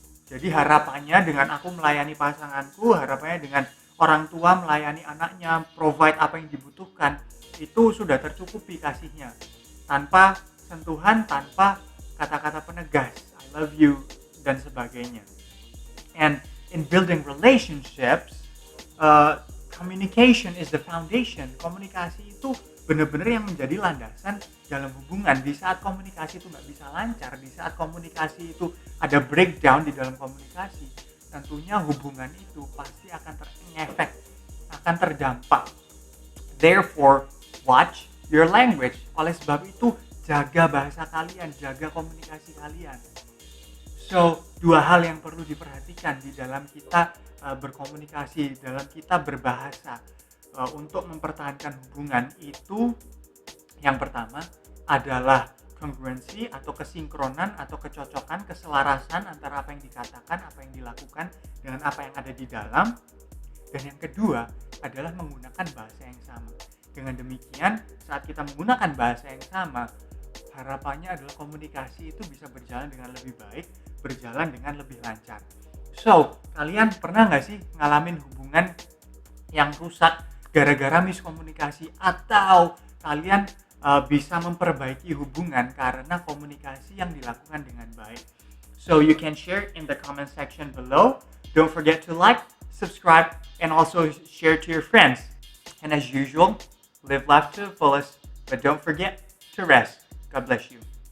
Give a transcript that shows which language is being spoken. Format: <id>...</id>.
<id>Jadi harapannya dengan aku melayani pasanganku, harapannya dengan orang tua melayani anaknya, provide apa yang dibutuhkan, itu sudah tercukupi kasihnya, tanpa sentuhan, tanpa kata-kata penegas I love you dan sebagainya.</id> <en>And in building relationships, communication is the foundation.</en> <id>Komunikasi itu benar-benar yang menjadi landasan dalam hubungan. Di saat komunikasi itu nggak bisa lancar, di saat komunikasi itu ada breakdown di dalam komunikasi, tentunya hubungan itu pasti akan terefek, akan terdampak.</id> <en>Therefore, watch your language.</en> <id>Oleh sebab itu, jaga bahasa kalian, jaga komunikasi kalian. So, dua hal yang perlu diperhatikan di dalam kita berkomunikasi, dalam kita berbahasa untuk mempertahankan hubungan itu, yang pertama adalah kongruensi atau kesinkronan atau kecocokan, keselarasan antara apa yang dikatakan, apa yang dilakukan dengan apa yang ada di dalam. Dan yang kedua adalah menggunakan bahasa yang sama. Dengan demikian, saat kita menggunakan bahasa yang sama, harapannya adalah komunikasi itu bisa berjalan dengan lebih baik, berjalan dengan lebih lancar. So, kalian pernah nggak sih ngalamin hubungan yang rusak gara-gara miskomunikasi, atau kalian bisa memperbaiki hubungan karena komunikasi yang dilakukan dengan baik?</id> <en>So, you can share in the comment section below. Don't forget to like, subscribe, and also share to your friends. And as usual, live life to the fullest, but don't forget to rest. God bless you.</en>